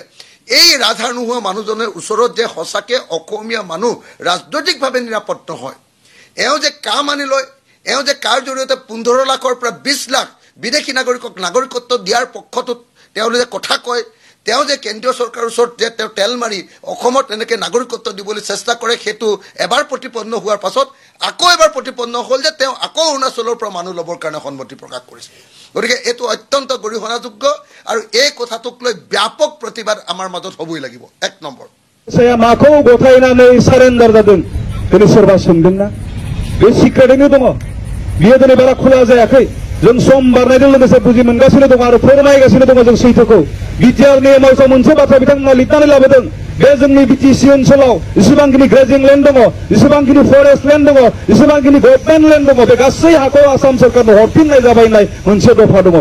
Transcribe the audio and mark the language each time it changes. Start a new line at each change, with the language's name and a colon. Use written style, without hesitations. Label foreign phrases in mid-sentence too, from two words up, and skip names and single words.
Assamese: এই ৰাজহাৰ নোহোৱা মানুহজনৰ ওচৰত যে সঁচাকৈ অসমীয়া মানুহ ৰাজনৈতিকভাৱে নিৰাপত্তা হয়, এওঁ যে কাম আনি লয়, এওঁ যে কাৰ জৰিয়তে 15 লাখৰ পৰা 20 লাখ বিদেশী নাগৰিকক নাগৰিকত্ব দিয়াৰ পক্ষটোত তেওঁলোকে কথা কয়, তেওঁ যে কেন্দ্ৰীয় চৰকাৰৰ ওচৰত যে তেওঁ তেল মাৰি অসমত এনেকৈ নাগৰিকত্ব দিবলৈ চেষ্টা কৰে, সেইটো এবাৰ প্ৰতিপন্ন হোৱাৰ পাছত আকৌ এবাৰ প্ৰতিপন্ন হ'ল যে তেওঁ আকৌ অৰুণাচলৰ পৰা মানুহ ল'বৰ কাৰণে সন্মতি প্ৰকাশ কৰিছে। গতিকে এইটো অত্যন্ত গৰিহণাযোগ্য আৰু এই কথাটোক লৈ ব্যাপক প্ৰতিবাদ আমাৰ মাজত হ'বই লাগিব। 1 নম্বৰ
Bodo: माखौ गथायनानै सारेन्डार जादों दिनै सोरबा सोंदोंना? बे सिक्रेटैनो दङ, बियो दिनै बारा खुला जायाखै। जों सम बारनायजों लोगोसे बुजि मोनगासिनो दङ आरो फोरमायगासिनो दङ जों सैथोखौ। बिटिआरनि एमआइसआव मोनसे बाथ्रा बिथांमोना लिरनानै लाबोदों, बे जोंनि बिटिसि ओनसोलाव जेसेबांखिनि
English: grazing land
Bodo: दङ, जेसेबांखिनि
English: forest land
Bodo: दङ, जेसेबांखिनि
English: government land
Bodo: दङ, बे गासै हाखौ आसाम सरकारनो हरफिननाय जाबाय होननाय मोनसे दफा दङ।